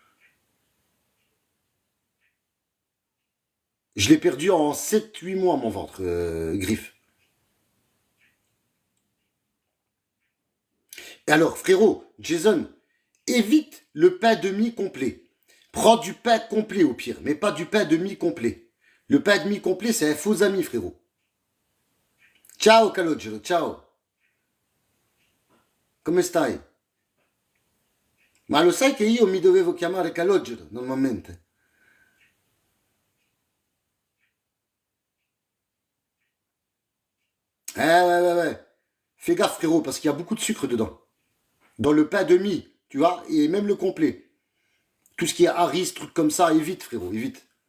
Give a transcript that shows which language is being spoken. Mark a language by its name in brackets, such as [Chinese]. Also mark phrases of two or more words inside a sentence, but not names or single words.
[French] Je l'ai perdu en 7 8 mois, mon ventre, griffe. Et alors, frérot, Jason, évite le pain demi complet. Prends du pain complet au pire, mais pas du pain demi complet. Le pain demi complet, c'est un faux ami, frérot. [Italian] Ciao, Calogero, ciao. Come stai? Ma lo sai che io mi dovevo chiamare Calogero, normalmente? [French] Ouais, ouais, ouais. Fais gaffe, frérot, parce qu'il y a beaucoup de sucre dedans. Dans le pain demi, tu vois, et même le complet. Tout ce qui est Harris, trucs comme ça, évite, frérot, évite.